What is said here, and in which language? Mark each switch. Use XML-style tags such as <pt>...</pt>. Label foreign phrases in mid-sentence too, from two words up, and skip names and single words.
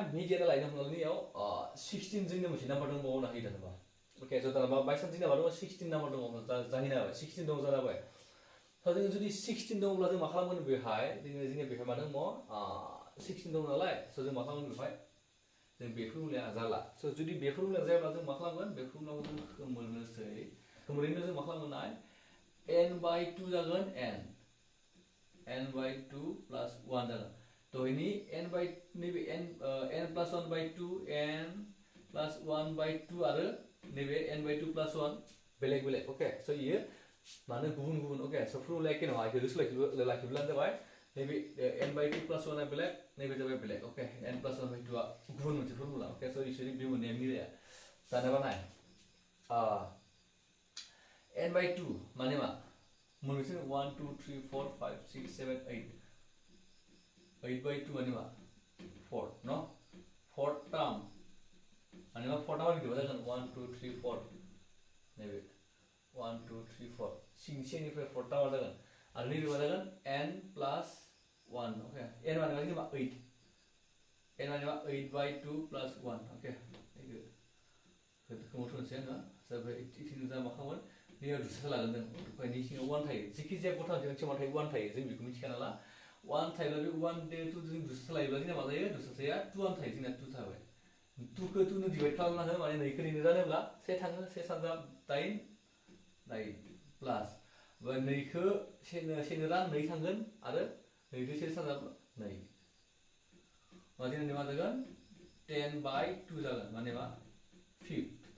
<brx>मिडियाना लायनो हमनानै याव 16 जोंनो मोनसे नाम्बार दंबावो ना होयो दानबा ओके स' दानबा बाय चान्स जोंना मा दङ 16 नाम्बार दङ जाहैनो हाबाय 16 दङ जाबाय स' जोङो जुदि 16 दङब्ला जों मा खालामगोन बेवहाय जोंनिया बेवहाय मा दङ 16 दङ नालाय स' जों मा खालामगोन बेवहाय जों बे फर्मुलाया जाला स' जुदि बे फर्मुलाया जायाब्ला जों मा खालामगोन बे फर्मुलाखौ जों खोमोरनोसै खोमोरैनो जों मा खालामगोन नाय</brx> <en>n by 2</en> <brx>जागोन n</brx> <en>n by 2 plus 1</en> <brx>जागोन तो इनि n by नैबे</brx> <en>n plus 1 by 2 n plus 1 by 2</en> <brx>आरो नैबे</brx> <en>n by 2 plus 1</en> <brx>बेलेग बेलेग</brx> <en>okay so</en> <brx>इयो माने गुबुन गुबुन</brx> <en>okay so</en> <brx>फर्मुला एखे नङा इखौ लाखिब्लानो जाबाय नैबे</brx> <en>n by 2 plus 1</en> <brx>आ बेलेग नैबे जाबाय बेलेग ओके</brx> <en>n plus 1 by 2</en> <brx>आ गुबुन मोनसे फर्मुला</brx> <en>okay so</en> <brx>इसोरनि बे मोननैया मिलाया दानोबा नाय</brx> <en>n by 2</en> <brx>माने मा मोनबेसे 1 2 3 4 5 6 7 8</brx> <en>8 by 2</en> <brx>माने मा 4 no 4 term माने मा 4 term गिदिर जागोन 1 2 3 4 नैबे 1 2 3 4 सिंसेनिफ्राय 4 term जागोन आरो नैबे मा जागोन</brx> <en>n plus 1 okay</en> <brx>n माने मा 8 n माने मा</brx> <en>8 by 2 plus 1 okay</en> <brx>बेखौ थोनसै आङो जाबाय इथिं जा मा खालामोन नैयाव दुसा लागोन जों ओमफ्राय नि सिङाव 1 थायो जेखि जाया गथा जों मा थायो 1 थायो जों बेखौ मिथिखाना ला 1 थायोब्ला बे 1 दे 2 जों दुसा लायोब्ला जोंना मा जायो दुसाया 2 1 थायो जोंना 2 थाबाय 2 खौ 2 नो डिवाइड खालामना हो माने 2 खौ 2 जानोब्ला 1 थाङो 1 सानजा 8 प्लास 2 खौ 1 नो रान 2 थांगोन आरो 2 खौ 1 सानजा 2 माने मा जागोन</brx> <en>10 by 2</en> <brx>जागोन माने मा 5</brx>